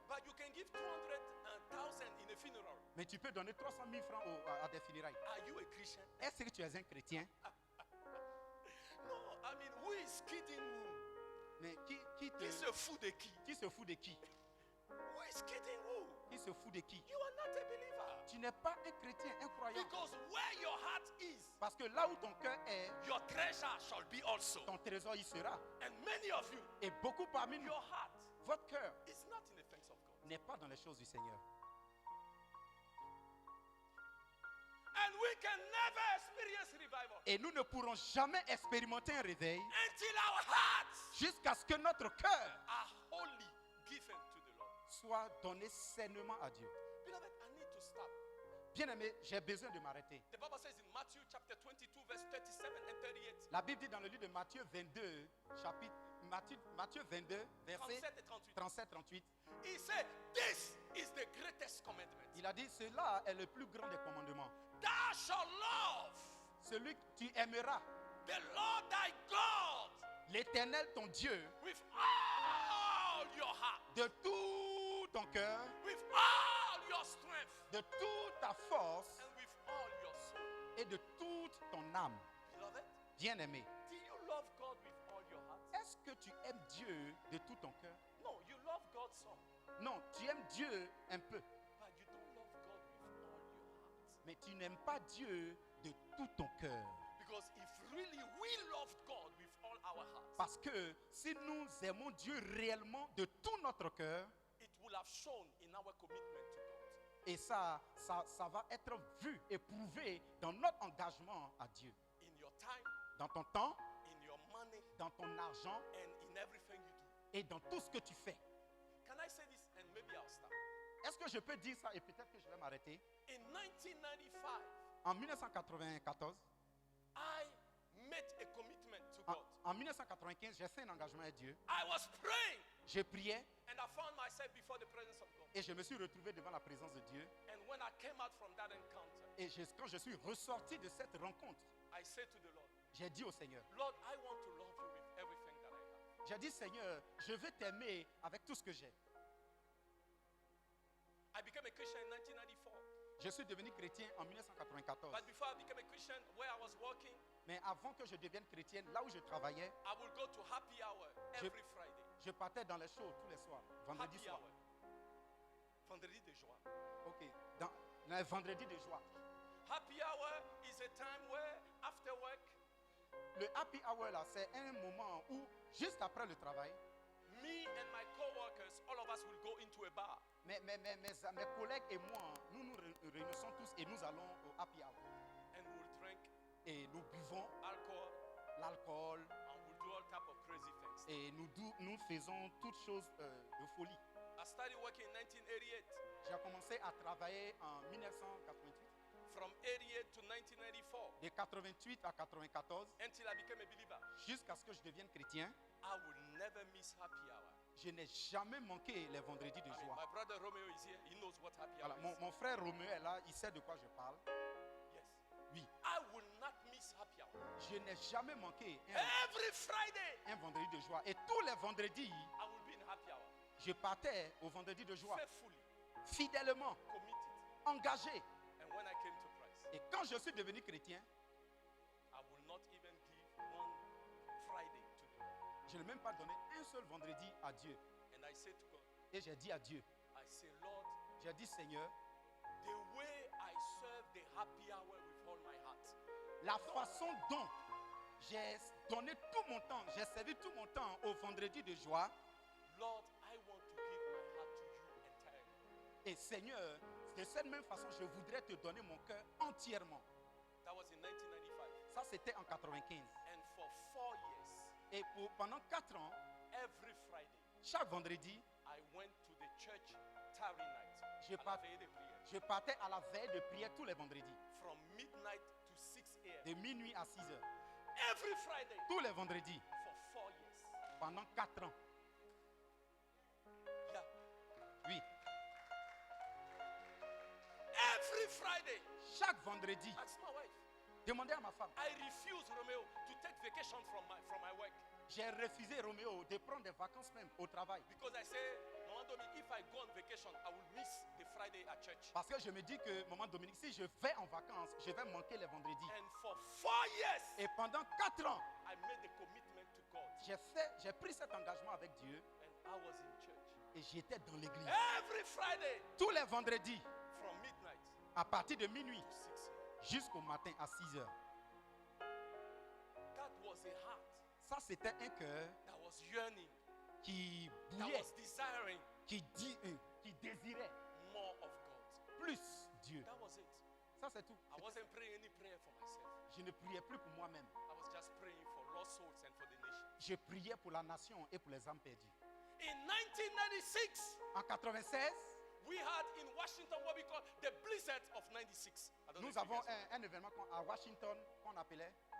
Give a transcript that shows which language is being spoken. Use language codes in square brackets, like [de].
[en] but you can give 200,000 in a funeral. [fr] mais tu peux donner 300 000 francs à des funérailles. [en] Are you a Christian? [fr] Est-ce que tu es un chrétien? [en] No, I mean, who is kidding who? [fr] Mais Qui se fout de qui? qui se fout de qui? [en] Who is kidding who? [fr] Qui se fout de qui? [en] You are not a believer. [fr] Tu n'es pas un chrétien, un croyant. [en] Because where your heart is, [fr] Parce que là où ton cœur est, [en] your treasure shall be also. [fr] ton trésor y sera. [en] And many of you, [fr] Et beaucoup parmi nous, [en] your heart [fr] votre cœur [en] is not in the things of God. [fr] n'est pas dans les choses du Seigneur. [en] And we can never experience revival [fr] Et nous ne pourrons jamais expérimenter un réveil [en] until our hearts [fr] jusqu'à ce que notre cœur [en] are wholly given to the Lord. [fr] soit donné sainement à Dieu. [en] Beloved, I need to stop. [fr] Bien-aimé, j'ai besoin de m'arrêter. [en] The Bible says in Matthew chapter 22, verse 37 and 38, [fr] La Bible dit dans le livre de Matthieu 22, Matthieu 22, versets 37 et 38. 37-38. [en] He said, this is the greatest commandment. [fr] Il a dit, cela est le plus grand des commandements. [en] Thou shalt love [fr] Celui que tu aimeras, [en] the Lord thy God [fr] l'Éternel ton Dieu, [en] with all your heart, [fr] de tout ton cœur, [en] with all your strength, [fr] de toute ta force [en] and with all your soul. [fr] et de toute ton âme. [en] Beloved, [fr] Bien-aimé, [en] do you love God with all your heart? [fr] est-ce que tu aimes Dieu de tout ton cœur? [en] No, you love God some, [fr] Non, tu aimes Dieu un peu, [en] but you don't love God with all your heart. [fr] mais tu n'aimes pas Dieu de tout ton cœur. [en] Because if really we loved God with all our hearts, [fr] Parce que si nous aimons Dieu réellement de tout notre cœur, [en] it will have shown in our commitment to God. [fr] et ça va être vu et prouvé dans notre engagement à Dieu. [en] In your time, [fr] Dans ton temps, [en] in your money, [fr] dans ton argent [en] and in everything you do. [fr] et dans tout ce que tu fais. [en] Can I say this and maybe I'll stop? [fr] Est-ce que je peux dire ça et peut-être que je vais m'arrêter? [en] In 1995, [fr] En 1994, [en] I made a commitment to [fr] en, [en] God. [fr] en 1995, j'ai fait un engagement à Dieu. [en] I was praying [fr] Je priais [en] and I found myself before the presence of God. [fr] et je me suis retrouvé devant la présence de Dieu. [en] And when I came out from that encounter, [fr] Et quand je suis ressorti de cette rencontre, [en] I said to the Lord, [fr] j'ai dit au Seigneur, [en] Lord, I want to love you with everything that I have. [fr] j'ai dit Seigneur, je veux t'aimer avec tout ce que j'ai. [en] I became a Christian in 1994. [fr] Je suis devenu chrétien en 1994. [en] But before I became a Christian, where I was working, [fr] Mais avant que je devienne chrétienne, là où je travaillais, [en] I would go to happy hour every Friday. [fr] je partais dans les shows tous les soirs, vendredi [en] Happy [fr] soir. [en] hour. [fr] Vendredi de joie. Ok, dans les vendredis de joie. [en] Happy hour is a time where after work, [fr] Le happy hour là, c'est un moment où, juste après le travail, [en] me and my co-workers, all of us will go into a bar. [fr] mes collègues et moi, nous nous réunissons tous et nous allons au happy hour. [en] And we will drink [fr] Et nous buvons [en] alcohol [fr] l'alcool [en] and we'll do all type of crazy things. [fr] et nous faisons toutes choses de folie. [en] I started working in 1988. [fr] J'ai commencé à travailler en 1988, [en] From 88 to 1994, [fr] de 88 à 94, [en] until I became a believer, [fr] jusqu'à ce que je devienne chrétien. [en] I will never miss happy hour. [fr] Je n'ai jamais manqué les vendredis de [en] I mean, [fr] joie. [en] my brother Romeo is here. He knows what happy hour [fr] Voilà, [en] is. [fr] mon frère Roméo est là, il sait de quoi je parle. [en] Yes. [fr] Oui, [en] I will not miss happy hour. [fr] je n'ai jamais manqué [en] Every Friday, [fr] un vendredi de joie. Et tous les vendredis, [en] I will be in happy hour. [fr] je partais au vendredi de joie, [en] Faithfully [fr] fidèlement, [en] committed. [fr] engagé. [en] And when I came to Christ, [fr] Et quand je suis devenu chrétien, [en] I will not even give one Friday to God. [fr] je n'ai même pas donné un seul vendredi à Dieu. [en] And I said to God, [fr] Et j'ai dit à Dieu, [en] I say, Lord, [fr] j'ai dit Seigneur, [en] the way I serve the happy hour with all my heart, [fr] la façon dont j'ai donné tout mon temps, j'ai servi tout mon temps au vendredi de joie. [en] Lord, I want to give my heart to you entirely. [fr] Et Seigneur, de cette même façon, je voudrais te donner mon cœur entièrement. [en] That was in 1995. [fr] Ça, c'était en 95. [en] And for 4 years, [fr] Et pendant 4 ans, [en] every Friday, [fr] chaque vendredi, [en] I went to the church tarry night. [fr] Je à la part- veille de prière. je partais à la veille de prière tous les vendredis, [en] From midnight to 6 a.m. [fr] de minuit à 6 heures. [en] Every Friday [fr] Tous les vendredis, [en] for 4 years. [fr] pendant 4 ans. [en] Yeah. [fr] Oui, [en] Every Friday. [fr] chaque vendredi, [en] Ask my wife. [fr] demandez à ma femme. [en] I refuse, Romeo, to take vacation from my work. [fr] J'ai refusé, Roméo, de prendre des vacances même au travail. [en] Because I say, Mama Domi, if I go on vacation, I will miss the Friday at church. [fr] Parce que je me dis que, maman Dominique, si je vais en vacances, je vais manquer les vendredis. [en] And for 4 years, [fr] Et pendant 4 ans, [en] I made the commitment to God. [fr] j'ai pris cet engagement avec Dieu [en] And I was in church. [fr] et j'étais dans l'église. [en] Every Friday [fr] Tous les vendredis, [en] from midnight [fr] à partir de minuit [en] to 6 a.m. [fr] jusqu'au matin à 6 heures. [en] That was a heart [fr] Ça, c'était un cœur [en] that was yearning, [fr] qui [en] that [fr] bouillait, [en] was desiring [fr] qui désirait [en] more of God. [fr] plus Dieu. [en] That was it. [fr] Ça, c'est tout. [en] I wasn't praying any prayer for myself. [fr] Je ne priais plus pour moi-même. [en] I was just praying for lost souls and for the nation. [fr] Je priais pour la nation et pour les âmes perdues. [en] In 1996, [fr] En 96, [en] we had in Washington what we call the blizzard of 96. I don't know [fr] nous [en] if you [fr] avons [en] guys know. [fr] un événement à Washington qu'on appelait